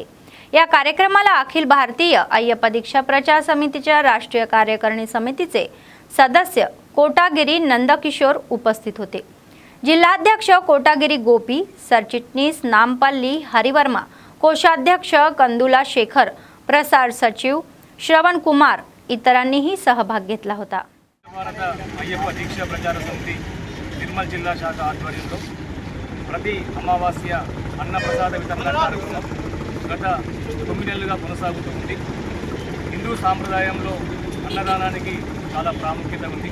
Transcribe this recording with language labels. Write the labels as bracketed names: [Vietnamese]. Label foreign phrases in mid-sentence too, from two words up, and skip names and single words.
[Marathi] या कार्यक्रमाला अखिल भारतीय अय्यप्पा दीक्षा प्रचार समितीच्या राष्ट्रीय कार्यकारिणी समितीचे सदस्य कोटागिरी नंदकिशोर उपस्थित होते। जिल्हाध्यक्ष कोटागिरी गोपी, सरचिटणीस नामपल्ली हरिवर्मा, कोषाध्यक्ष कंदुला शेखर, प्रसार सचिव श्रवण कुमार इतरांनीही सहभाग घेतला होता। [Telugu] భారత అయ్యప్ప దీక్ష ప్రచార సమితి నిర్మల్ జిల్లా శాఖ ఆధ్వర్యంలో ప్రతి అమావాస్య అన్నప్రసాద వితరణ కార్యక్రమం గత 9 నెలలుగా కొనసాగుతూ ఉంది। హిందూ సాంప్రదాయంలో అన్నదానానికి చాలా ప్రాముఖ్యత ఉంది।